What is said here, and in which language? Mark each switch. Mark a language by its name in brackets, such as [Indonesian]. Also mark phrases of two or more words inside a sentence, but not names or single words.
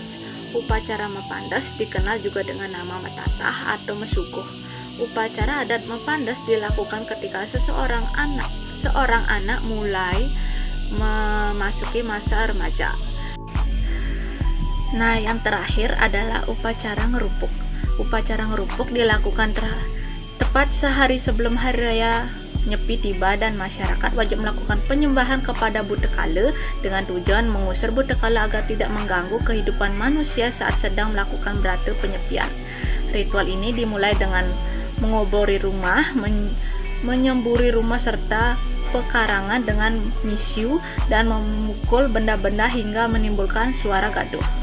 [Indonesian] Upacara Mepandes dikenal juga dengan nama Metatah atau Mesuguh. Upacara adat Mepandes dilakukan ketika seorang anak mulai memasuki masa remaja. Nah, yang terakhir adalah upacara ngerupuk. Upacara ngerupuk dilakukan tepat sehari sebelum hari raya Nyepi tiba dan masyarakat wajib melakukan penyembahan kepada Butekala dengan tujuan mengusir Butekala agar tidak mengganggu kehidupan manusia saat sedang melakukan brata penyepian. Ritual ini dimulai dengan mengobori rumah, menyemburi rumah serta pekarangan dengan misyu dan memukul benda-benda hingga menimbulkan suara gaduh.